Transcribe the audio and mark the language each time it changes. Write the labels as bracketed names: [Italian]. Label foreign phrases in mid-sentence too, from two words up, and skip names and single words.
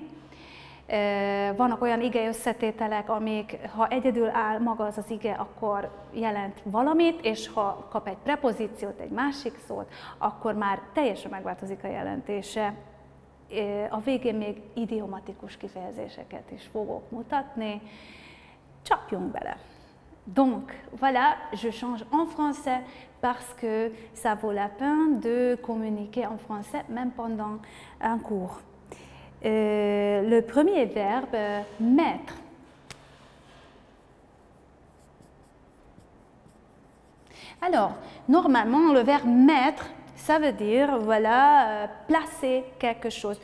[Hungarian] Vannak olyan ige összetételek, amik, ha egyedül áll maga az az ige, akkor jelent valamit, és ha kap egy prepozíciót, egy másik szót, akkor már teljesen megváltozik a jelentése. A végén még idiomatikus kifejezéseket is fogok mutatni. Csapjunk bele! [French] Donc, voilà, je change en français parce que ça vaut la peine de communiquer en français, même pendant un cours. Le premier verbe, mettre. Alors, normalement, le verbe mettre, ça veut dire, voilà, placer quelque chose.